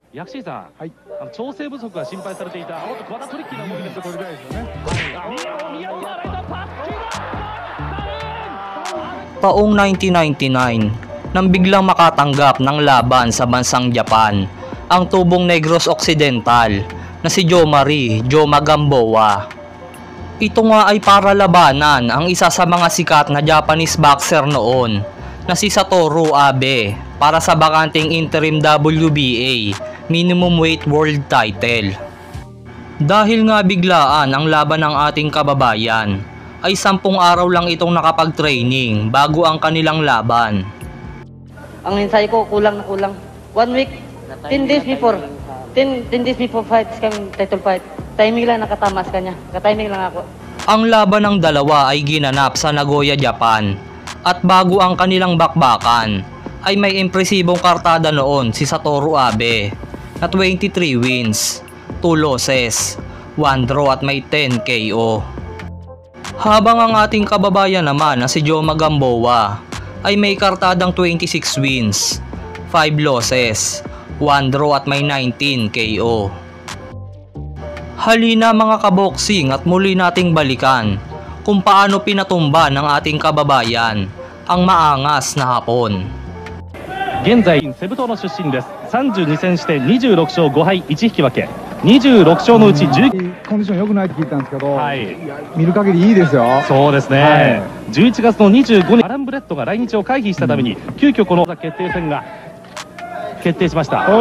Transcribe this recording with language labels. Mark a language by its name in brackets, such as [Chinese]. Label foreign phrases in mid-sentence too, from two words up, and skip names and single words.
[Japanese] 薬師さん、はい、調整不足が心配されていた、おっと、またトリッキーな動きです。取りたいですよね。 [Filipino] Taong 1999, nang biglang makatanggap ng laban sa bansang Japan, ang tubong Negros Occidental na si Jomari Joma Gamboa. Ito nga ay para labanan ang isa sa mga sikat na [English] Japanese boxer [Filipino] noon na si Satoru Abe para sa bakanting [English] interim WBA minimum weight world title. [Filipino] Dahil nga biglaan ang laban ng ating kababayan, ay 10 araw lang itong nakapag-training bago ang kanilang laban. Ang mensahe ko kulang na kulang. [English] 1 week, 10 days before. 10 days before fight, title fight. [Filipino] Timing lang nakatama sa kanya. Katiming lang ako. Ang laban ng dalawa ay ginanap sa Nagoya, Japan. At bago ang kanilang bakbakan, ay may impresibong kartada noon si Satoru Abe na [English] 23 wins, 2 losses, 1 draw [Filipino] at may 10 KO. Habang ang ating kababayan naman na si Joma Gamboa ay may kartadang [English] 26 wins, 5 losses, 1 draw [Filipino] at may 19 KO. Halina mga kaboksing at muli nating balikan kung paano pinatumba ng ating kababayan ang maangas na Hapon. [Japanese] 現在セブ島の出身です。32戦して26勝5敗1引き分け、26勝のうち10。コンディション良くないって聞いたんですけど、はい、いや見る限りいいですよ。そうですね、はい、 11月の25日アラン・ブレッドが来日を回避したために、急遽この決定戦が決定しました。